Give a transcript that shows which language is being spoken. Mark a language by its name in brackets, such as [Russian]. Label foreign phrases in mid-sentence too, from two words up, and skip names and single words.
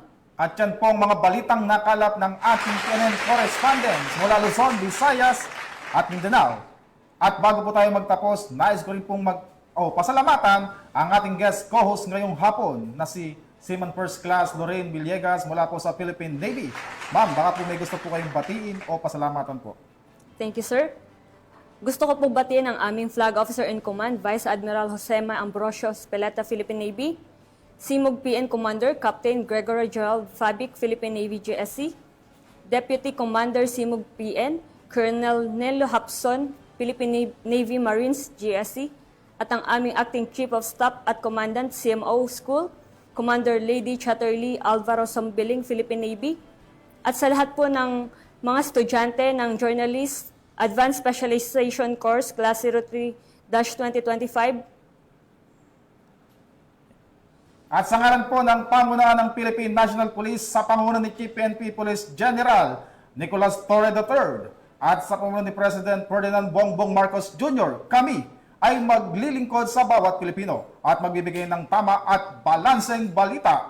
[Filipino] At yan pong mga balitang nakalap ng ating PNN correspondents mula Luzon, Visayas at Mindanao. At bago po tayo magtapos, nais ko rin pong pasalamatan ang ating [English] guest co-host [Filipino] ngayong hapon na si Seaman First Class Lorraine Villegas mula po sa Philippine Navy. Ma'am, baka po may gusto po kayong batiin o pasalamatan po. [English] Thank you, [Filipino] sir. Gusto ko po batiin ang aming Flag Officer in Command, Vice Admiral Josema Ambrosio Speleta, Philippine Navy, Simug PN Commander Captain Gregory Gerald Fabic, Philippine Navy GSC, Deputy Commander Simug PN Colonel Nello Hapson, Philippine Navy Marines GSC, at ang aming Acting Chief of Staff at Commandant CMO School, Commander Lady Chatterley Alvaro Sambiling, Philippine Navy, At sa lahat po ng mga estudyante ng Journalist Advanced Specialization Course Class 03-2025. At sa ngalan po ng pamunuan ng Philippine National Police sa pangunan ni Chief PNP Police General Nicolas Torre III at sa pamunuan ni President Ferdinand Bongbong Marcos Jr., kami ay maglilingkod sa bawat Pilipino at magbibigay ng tama at balanseng balita.